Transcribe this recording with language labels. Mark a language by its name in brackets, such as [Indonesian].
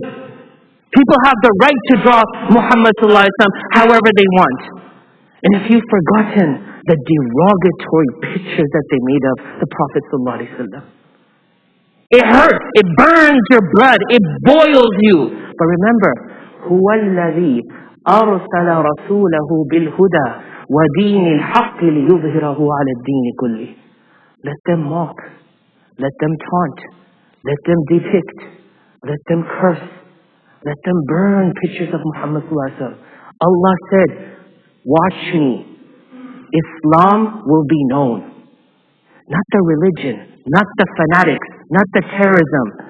[English] People have the right to draw Muhammad ﷺ however they want. And if you've forgotten, the derogatory pictures that they made of the Prophet ﷺ. It hurts, it burns your blood, it boils you. But remember, [Arabic] هُوَ الَّذِي أَرْسَلَ رَسُولَهُ بِالْهُدَى وَدِينِ الْحَقِّ لِيُظْهِرَهُ عَلَى الدِّينِ كُلِّهِ. [English] Let them mock, let them taunt, let them depict, let them curse, let them burn pictures of Muhammad ﷺ. Allah said, watch me. Islam will be known. Not the religion, not the fanatics, not the terrorism.